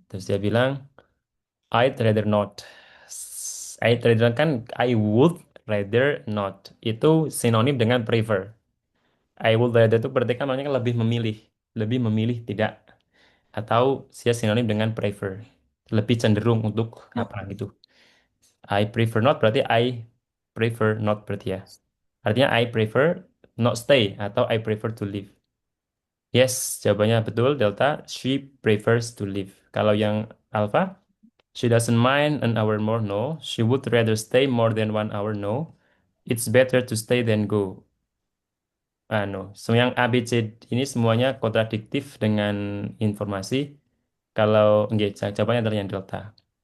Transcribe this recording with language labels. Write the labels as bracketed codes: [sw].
[id] Terus dia bilang [en] I'd rather not. I'd rather kan I would rather not. [id] Itu sinonim dengan prefer. [en] I would rather [id] itu berarti kan maknanya kan lebih memilih tidak. Atau dia sinonim dengan prefer. Lebih cenderung untuk apa gitu. [en] I prefer not berarti I prefer not [id] berarti ya. Artinya [en] I prefer not stay atau I prefer to leave. Yes, [id] jawabannya betul [en] Delta. She prefers to leave. [id] Kalau yang [en] Alpha, she doesn't mind an hour more. No, she would rather stay more than 1 hour. No, it's better to stay than go. No. [id] Semua yang A, B, C ini semuanya kontradiktif dengan informasi. Kalau enggak, jawabannya adalah yang Delta.